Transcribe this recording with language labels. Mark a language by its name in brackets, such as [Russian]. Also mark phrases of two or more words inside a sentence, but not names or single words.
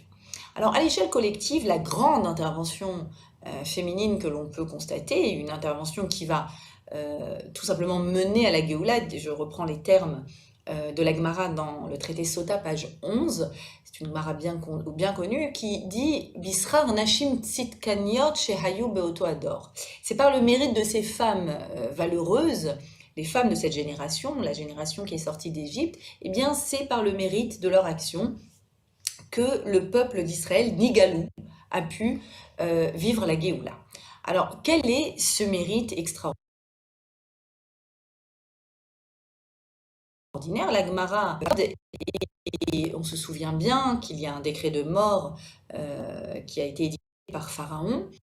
[French] Alors, à l'échelle collective, la grande intervention féminine que l'on peut constater, une intervention qui va tout simplement mener à la Géoula, je reprends les termes de la Gemara dans le traité Sota, page 11, c'est une Gemara bien connue, qui dit « [Hebrew] בשכר נשים צדקניות שהיו באותו הדור ». [French] C'est par le mérite de ces femmes valeureuses, les femmes de cette génération, la génération qui est sortie d'Égypte, eh bien c'est par le mérite de leur action que le peuple d'Israël, Nigalou, a pu vivre la Géoula. Alors, quel est ce mérite extraordinaire? La Gemara, et on se souvient bien qu'il y a un décret de mort qui a été édicté par Pharaon,